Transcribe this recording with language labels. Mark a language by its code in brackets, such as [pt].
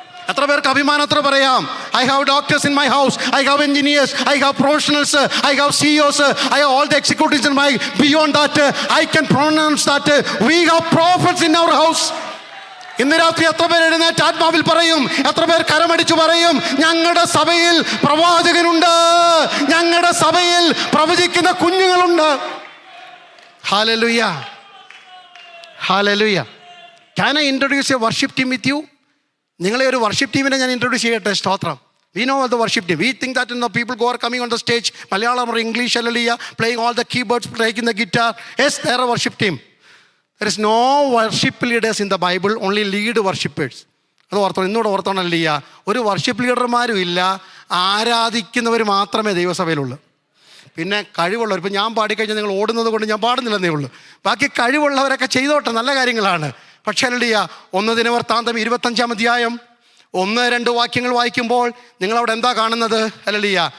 [ml] എത്ര പേർക്ക് അഭിമാനത്തോടെ പറയാം, [en] I have doctors in my house, I have engineers, I have professionals, I have CEOs, I have all the executives in my beyond that I can pronounce that we have prophets in our house. [ml] ഇന്ന് രാത്രി എത്ര പേർ എഴുന്നേറ്റ് ആത്മാവിൽ പറയും? എത്ര പേർ കരമടിച്ചു പറയും, ഞങ്ങളുടെ സഭയിൽ പ്രവാചകനുണ്ട്, ഞങ്ങളുടെ സഭയിൽ പ്രവചിക്കുന്ന കുഞ്ഞുങ്ങളുണ്ട്? Hallelujah, hallelujah. [en] Can I introduce a worship team with you? [ml] നിങ്ങളെ ഒരു വർഷിപ്പ് ടീമിനെ ഞാൻ ഇൻട്രൊഡ്യൂസ് ചെയ്യട്ടെ. സ്തോത്രം. [en] We know the worship team. We think that the people who are coming on the stage, Malayalam or English, hallelujah, playing all the keyboards, playing the guitar, yes, they are a worship team. There is no worship leaders in the Bible, only lead worshippers. [ml] അത് ഓർത്തോണം, ഇന്നൂടെ ഓർത്തോണല്ലിയ. ഒരു worship ലീഡർമാരും ഇല്ല, ആരാധിക്കുന്നവർ മാത്രമേ ദൈവസഭയിലുള്ളൂ. പിന്നെ കഴിവുള്ളവർ, ഇപ്പം ഞാൻ പാടിക്കഴിഞ്ഞാൽ നിങ്ങൾ ഓടുന്നത് കൊണ്ട് ഞാൻ പാടുന്നില്ലെന്നേ ഉള്ളൂ. ബാക്കി കഴിവുള്ളവരൊക്കെ ചെയ്തോട്ടെ, നല്ല കാര്യങ്ങളാണ്. പക്ഷേ അല്ലിയ 1 ദിനവൃത്താന്തം 25-ാം അധ്യായം 1-2 വാക്യങ്ങൾ വായിക്കുമ്പോൾ നിങ്ങളവിടെ എന്താ കാണുന്നത്? അല്ലിയ,